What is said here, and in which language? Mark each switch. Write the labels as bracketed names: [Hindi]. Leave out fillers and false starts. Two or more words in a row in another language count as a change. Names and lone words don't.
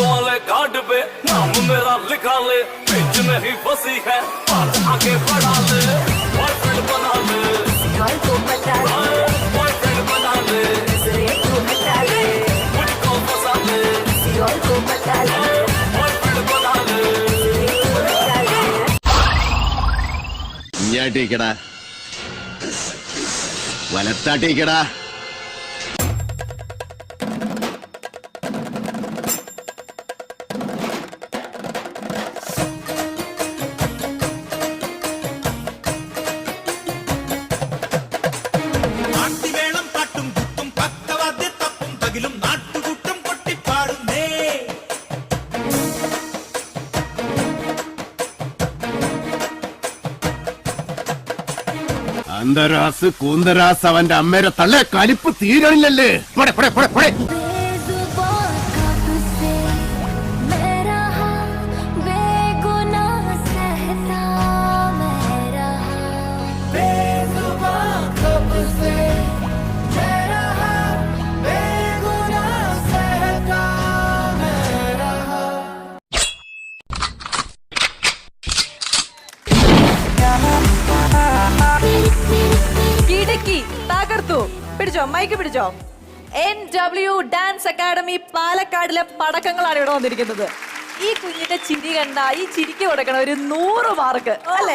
[Hindi] ले कार्ड पे नाम मेरा लिखा ले बीच में ही फंसी है बात आगे बढ़ा ले बॉयफ्रेंड बना ले को बता ले बॉयफ्रेंड बना ले नजरे को बता ले मुझको फंसा ले किसी और को बता ले बॉयफ्रेंड बना ले नजरे को बता ले [Malayalam] ഇങ്ങോട്ടേക്കടാ വലത്താട്ടേക്കടാ നാട്ടിവേളം പാട്ടും കുത്തും പക്കവാദ്യ തപ്പും പകിലും നാട്ടുകൂട്ടം കൊട്ടിപ്പാടുന്നേ അന്തരാസ് കൂന്തരാസ് അവന്റെ അമ്മേരെ തള്ളെ കലിപ്പ് തീരണില്ലല്ലേ പോടെ പോടെ പോടെ പോടെ [Hindi] बेजुबान कब से मैं रहा बेगुनाह सहता मैं रहा बेजुबान कब से मैं रहा बेगुनाह सहता मैं रहा [Malayalam] കിടക്കി തകർത്തു പിടിച്ചോ മൈക്ക് പിടിച്ചോ NW ഡാൻസ് അക്കാഡമി പാലക്കാടിലെ പടക്കങ്ങളാണ് ഇവിടെ വന്നിരിക്കുന്നത്. ഈ കുഞ്ഞിന്റെ ചിരി കണ്ട ഈ ചിരിക്ക് കൊടുക്കണം ഒരു 100 മാർക്ക് അല്ലേ?